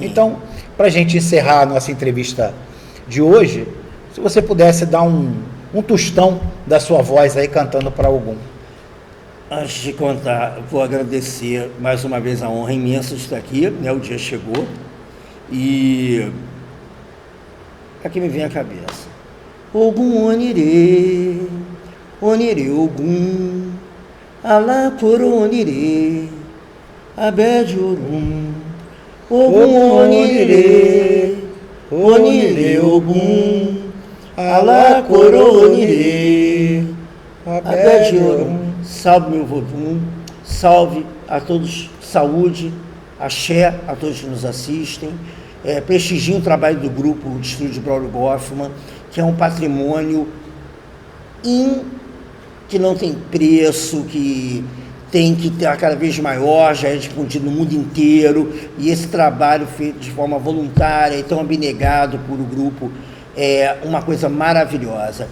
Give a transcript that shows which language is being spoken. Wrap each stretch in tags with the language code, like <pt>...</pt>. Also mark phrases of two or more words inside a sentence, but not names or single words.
<pt>Então, para a gente encerrar a nossa entrevista de hoje, se você pudesse dar um tostão da sua voz aí cantando para algum. Antes de contar, vou agradecer mais uma vez a honra imensa de estar aqui, né? O dia chegou e aqui me vem a cabeça.</pt> <yo>Ogum onire, onire Ogum, alakoro onire, abede orum. Ogum onire, onire Ogum, alakoro onire, abede orum.</yo> <pt>Salve meu Vodum, salve a todos, saúde, axé a todos que nos assistem, prestigiem o trabalho do grupo de estudo de Braulio Goffman, que é um patrimônio que não tem preço, que tem que estar cada vez maior, já é difundido no mundo inteiro, e esse trabalho feito de forma voluntária e tão abnegado por o grupo é uma coisa maravilhosa.</pt>